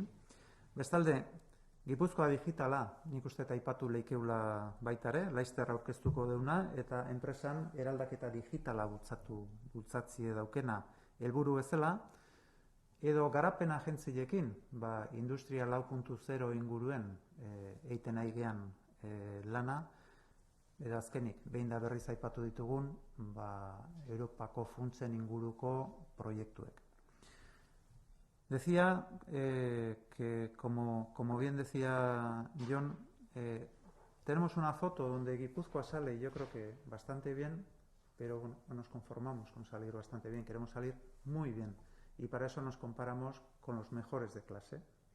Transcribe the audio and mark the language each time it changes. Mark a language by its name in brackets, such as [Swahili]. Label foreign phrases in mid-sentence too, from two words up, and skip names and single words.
[Basque] Bestalde, Gipuzkoa digitala nik uste eta aipatu leikeula baitare, laizter aurkeztuko deuna, eta enpresan eraldaketa digitala bultzatzie daukena helburu bezala, edo garapen agentziekin, Industria 4.0 inguruen eiten aigean lana, eta azkenik, behin da berriz aipatu ditugun, Europako funtsen inguruko proiektuek. [Spanish] Decía que, como bien decía Jon, tenemos una foto donde Guipúzcoa sale, y yo creo que bastante bien, pero bueno, no nos conformamos con salir bastante bien, queremos salir muy bien. Y para eso nos comparamos con los mejores de clase.